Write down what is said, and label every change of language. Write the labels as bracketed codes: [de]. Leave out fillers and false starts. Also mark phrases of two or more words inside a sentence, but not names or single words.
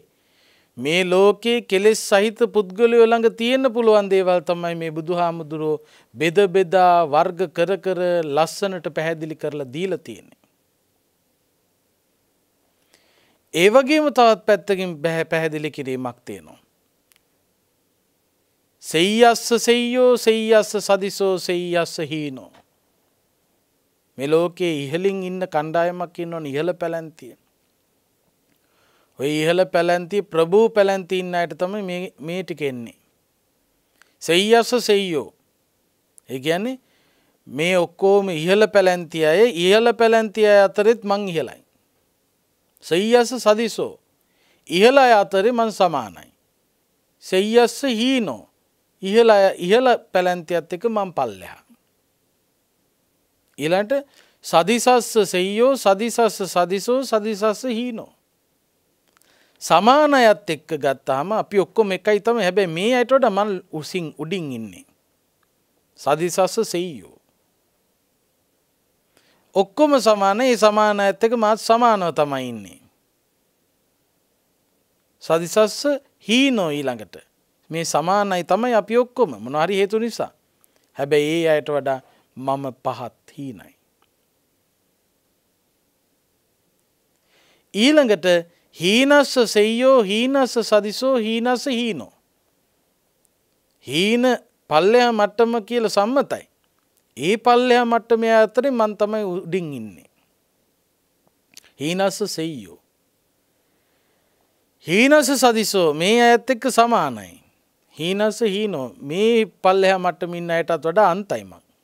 [si] මේ ලෝකේ කෙලෙස් සහිත පුද්ගලයෝ ළඟ තියෙන්න පුළුවන් දේවල් තමයි මේ බුදුහාමුදුරෝ බෙද බෙදා වර්ග කර කර ලස්සනට පැහැදිලි කරලා දීලා තියෙන්නේ. ඒ වගේම තවත් පැත්තකින් පැහැදිලි කිරීමක් තියෙනවා. [pi] සෙය්‍යස්ස සෙය්‍යෝ සෙය්‍යස්ස සදිසෝ සෙය්‍යස්ස හීනෝ. [si] මේ ලෝකේ ඉහළින් ඉන්න කණ්ඩායමක් ඉන්නවනේ ඉහළ පැලැන්තිය. ඔය ඉහළ පැලැන්තිය ප්‍රභූ පැලැන්තිය ඉන්න අයට තමයි මේ ටික එන්නේ. [pi] සෙය්‍යස්ස සෙය්‍යෝ. [si] ඒ කියන්නේ මේ ඔක්කොම ඉහළ පැලැන්තිය අය ඉහළ පැලැන්තිය අය අතරෙත් මං ඉහළයි. [pi] සෙය්‍යස්ස සදිසෝ. [si] ඉහළ අය අතරේ මං සමානයි. [pi] සෙය්‍යස්ස හීනෝ. [si] ඉහළ පැලැන්තියත් එක්ක මං පල්ලෙහා. [pi] ඊළඟට සදිසස්ස සෙය්‍යෝ සදිසස්ස සදිසෝ සදිසස්ස හීනෝ. [si] සමාන අයත් එක්ක ගත්තාම අපි ඔක්කොම එකයි තමයි. හැබැයි මේ අයට වඩා මං උඩින් ඉන්නේ. [pi] සදිසස්ස සෙය්‍යෝ. [si] ඔක්කොම සමාන. ඒ සමාන අයත් එක්ක මාත් සමානව තමයි ඉන්නේ. [pi] සදිසස්ස හීනෝ ඊළඟට. [si] මේ සමානයි තමයි අපි ඔක්කොම මොනවා හරි හේතු නිසා. හැබැයි ඒ අයට වඩා මම පහත් හීනයි. [pi] ඊළඟට හීනස්ස සෙය්‍යෝ හීනස්ස සදිසෝ හීනස්ස හීනෝ. [si] හීන පල්ලෙහා මට්ටම කියලා සම්මතයි. ඒ පල්ලෙහා මට්ටමේ අතරේ මං තමයි උඩින් ඉන්නේ. [pi] හීනස්ස සෙය්‍යෝ. හීනස්ස සදිසෝ [si] මේ අයත් එක්ක සමානයි. [pi] හීනස්ස හීනෝ [si] මේ පල්ලෙහා මට්ටමේ ඉන්න අයටත් වඩා අන්තයි මං.